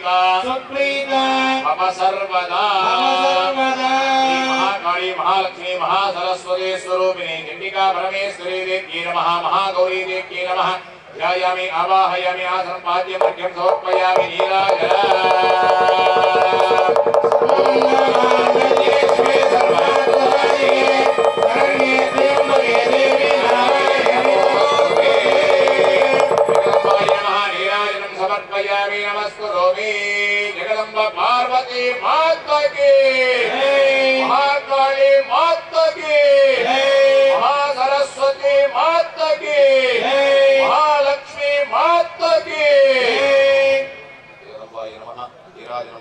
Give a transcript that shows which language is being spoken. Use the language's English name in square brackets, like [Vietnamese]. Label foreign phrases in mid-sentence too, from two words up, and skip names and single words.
[Sanskrit] సుప్రీత మమ సర్వదా సర్వదా శ్రీ మహాకాళీ మహాలక్ష్మీ మహాసరస్వతి స్వరూపిణి చండికా పరమేశ్వరీ దేవ్యై నమః మహాగౌరీ దేవ్యై నమః ధ్యాయామి ఆవాహయామి ఆసనం పాద్యం మధ్యం సమర్పయామి నీరాజన समर्पयामि नमस्करोमि [Hindi] जगदम्ब पार्वती माता की महाकाली माता की महासरस्वती माता की महालक्ष्मी माता की [Sanskrit] जगदम्बाय नमः [Hindi] नीराजनं